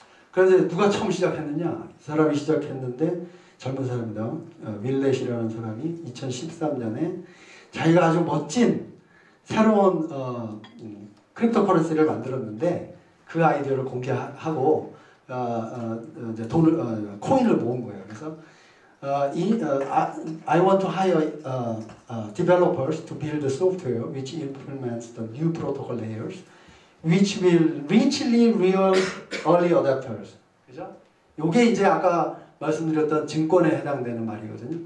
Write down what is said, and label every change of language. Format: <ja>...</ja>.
<ko>그래서 누가 처음 시작했느냐? 이 사람이 시작했는데, 젊은 사람이다. 윌렛이라는 사람이 2013년에 자기가 아주 멋진 새로운 크립토커런시를 만들었는데, 그 아이디어를 공개하고 이제 코인을 모은 거예요. 그래서</ko> <en>I want to hire developers to build a software which implements the new protocol layers, which will reachly real early adopters.</en> <ko>그죠? 요게 이제 아까 말씀드렸던 증권에 해당되는 말이거든요.</ko>